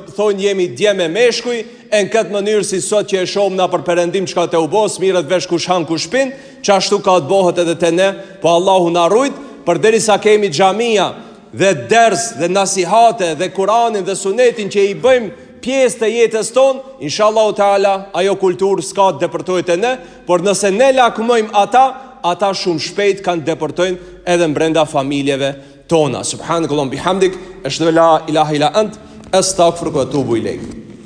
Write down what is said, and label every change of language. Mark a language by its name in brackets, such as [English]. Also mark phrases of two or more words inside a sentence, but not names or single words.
[Albanian] thonë jemi djem e meshkuj, e në këtë mënyrë si sot që e shomë na për perëndim që ka të ubos, mirët vesh kush han kush pin, që ashtu ka të bohet edhe të ne, po Allahu na rujt, për deri sa kemi xhamia dhe ders dhe nasihate dhe Kuranin dhe Sunetin që i bëjmë pjesë të jetës tonë, [Arabic] إن شاء الله تعالى [Albanian] ajo kulturë s'ka të depërtojt e ne, por nëse ne lakmojmë ata shumë shpejt kanë depërtojnë edhe brenda familjeve tona. [Arabic] سبحانك اللهم وبحمدك، أشهد أن لا إله إلا أنت، أستغفرك وأتوب إليك.